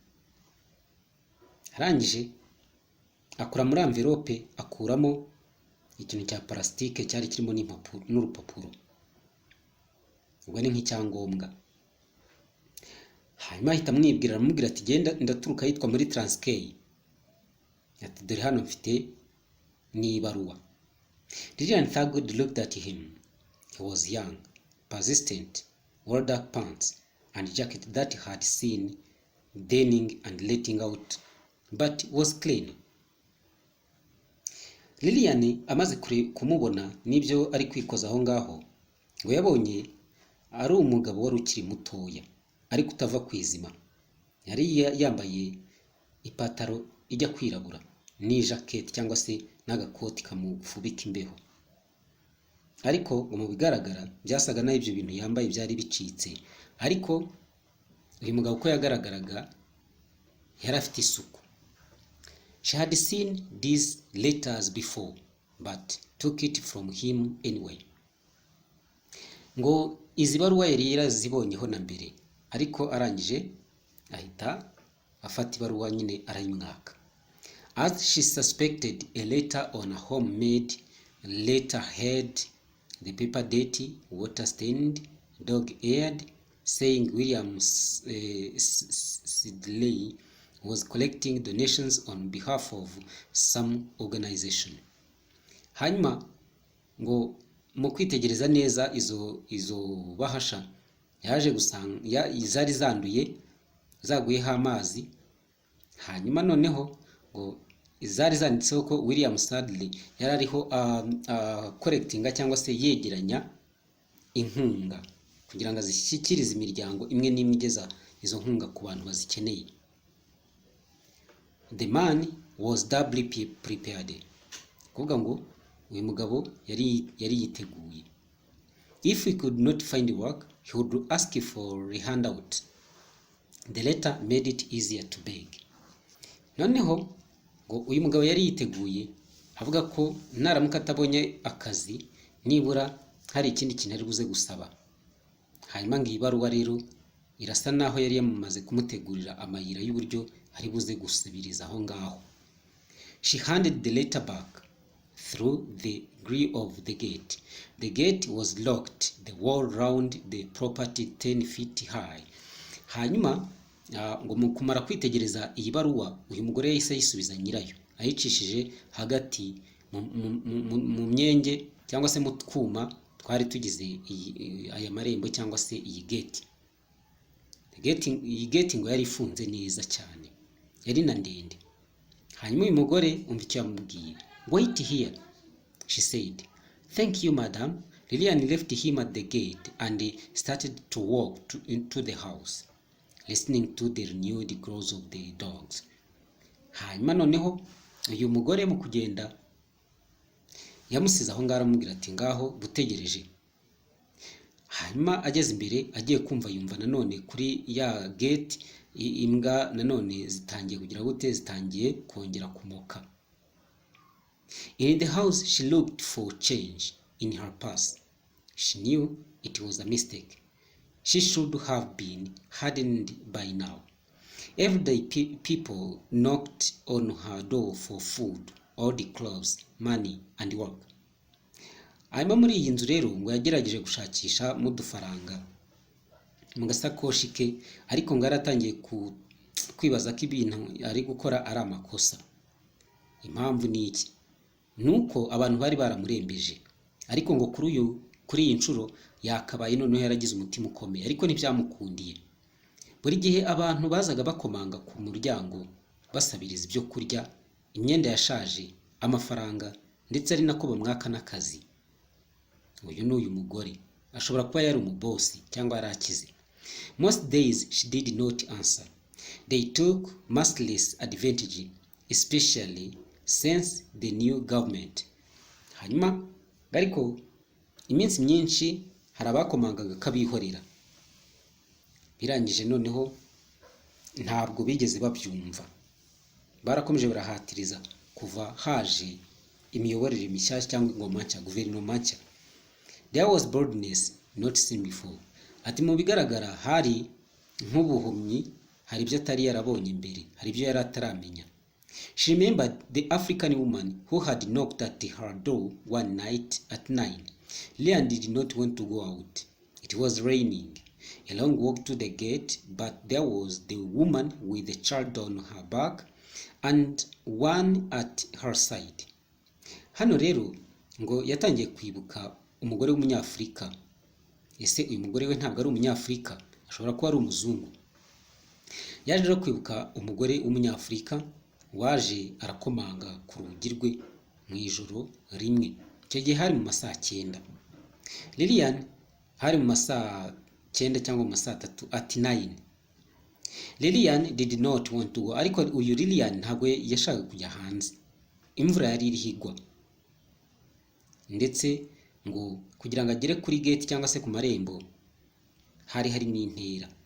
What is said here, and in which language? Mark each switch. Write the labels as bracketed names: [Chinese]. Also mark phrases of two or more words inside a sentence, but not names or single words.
[Kinyarwanda] Arangije akura muri envelope akuramo ikintu cya plastique cyari kirimo n'impapuro n'urupapuro, ubwo ni nk'icyangombwa. Hanyuma ahita amwibwira, aramubwira ati genda ndaturuka yitwa muri Transkei, ati dore hano mfite n'ibaruwa. [English] Lilian Thurgood looked at him. He was young, persistent, wore dark pants and jacket that had seen denim and letting out, but was clean. [Kinyarwanda] Lilian amaze kumubona n'ibyo ari kwikoza aho ngaho, ngo yabonye ari umugabo wari ukiri mutoya ariko utava kwizima. Yari yambaye ipataro ijya kwirabura ni jacket cyangwa se n'agakoti kamufubika imbeho, ariko mu bigaragara byasaga naho ibyo bintu yambaye byari bicitse. Ariko uyu mugabo ko yagaragaraga yari afite isuku. [English] She had seen these letters before but took it from him anyway. [Kinyarwanda] Ngo izi baruwa yari yarazibonyeho na mbere, ariko arangije ahita afata ibaruwa nyine arayimwaka. [English] As she suspected, a letter on a homemade letterhead, the paper dirty, water-stained, dog-eared, saying William Sidley was collecting donations on behalf of some organization. [Kinyarwanda] Hanyuma ngo mu kwitegereza neza izo bahasha yaje gusanga zari zanduye zaguyeho amazi. Hanyuma noneho ngo izari zanditseho ko William Sadley yari ariho collectinga cyangwa se yegeranya inkunga kugira ngo azishyikirize imiryango imwe n'imwe igeza izo nkunga ku bantu bazikeneye. [English] The man was doubly prepared. [Kinyarwanda] Kuvuga ngo uyu mugabo yari yiteguye. [English] If he could not find work, he would ask for a handout. The letter made it easier to beg. [Kinyarwanda] Noneho ngo uyu mugabo yari yiteguye avuga ko naramuka atabonye akazi nibura hari ikindi kintu ari buze gusaba. Hanyuma ngo ibaruwa rero irasa naho yari yamaze kumutegurira amayira y'uburyo ari buze gusubiriza aho ngaho. [English] She handed the letter back through the grill of the gate. The gate was locked, the wall round the property 10 feet high. [Kinyarwanda] Hanyuma ngo mu kumara kwitegereza iyi baruwa uyu mugore yahise yisubiza nyirayo ayicishije hagati mu myenge cyangwa se mu twuma twari tugize aya marembo cyangwa se iyi gate. Iyi gate ngo yari ifunze neza cyane, yari na ndende. Hanyuma uyu mugore umva icyo yamubwiye. [English] Wait here, she said. Thank you, madam. Lilian left him at the gate and started to walk into the house, listening to the renewed growls of the dogs. [Kinyarwanda] Hanyuma noneho uyu mugore mu kugenda yamusize aho ngaho aramubwira ati ngaho butegereje. Hanyuma ageze imbere agiye kumva yumva nanone kuri ya gate imbwa nanone zitangiye kugira gute, zitangiye kongera kumoka. [English] In the house she looked for change in her purse. She knew it was a mistake. She should have been hardened by now. Everyday people knocked on her door for food, all the clothes, money and work. [Kinyarwanda] Hanyuma muri iyi nzu rero ngo yagerageje gushakisha mu dufaranga mu gasakoshi ke, ariko ngo yaratangiye kwibaza ko ibintu ari gukora ari amakosa. Impamvu ni iki? Nuko abantu bari baramurembeje, ariko ngo kuri kuri iyi nshuro yakabaye noneho yaragize umutima ukomeye, ariko ntibyamukundiye. Buri gihe abantu bazaga bakomanga ku muryango basabiriza ibyo kurya, imyenda yashaje, amafaranga, ndetse ari nako bamwaka n'akazi. Uyu ni uyu mugore ashobora kuba yari umubosi cyangwa yari akize. [English] Most days she did not answer. They took merciless advantage, especially since the new government. [Kinyarwanda] Hanyuma ariko iminsi myinshi hari abakomangaga kabihorera. Birangije noneho ntabwo bigeze babyumva. Barakomeje barahatiriza kuva haje imiyoborere mishyashya cyangwa ingoma nshya, guverinoma nshya. [English] There was boldness not seen before. [Kinyarwanda] Ati mu bigaragara hari nk'ubuhumyi, hari ibyo atari yarabonye imbere, hari ibyo yari ataramenya. [English] She remembered the African woman who had knocked at her door one night at 9. Lilian did not want to go out. It was raining. A long walk to the gate, but there was the woman with the child on her back and one at her side. [Kinyarwanda] Hano rero ngo yatangiye kwibuka umugore w'umunyafurika. Ese uyu mugore we ntabwo ari umunyafurika, ashobora kuba ari umuzungu. Yaje rero kwibuka umugore w'umunyafurika waje arakomanga ku rugi rwe mu ijoro rimwe. Icyo gihe hari mu masaa 9. Lilian hari mu masaa 9 cyangwa mu masaa 3 at 9. [English] Lilian did not want to go. [Kinyarwanda] Ariko uyu Lilian ntabwo yashaka kujya hanze. Imvura yari iri higwa. Ndetse ngo kugira ngo agere kuri gate cyangwa se ku marembo hari harimo intera.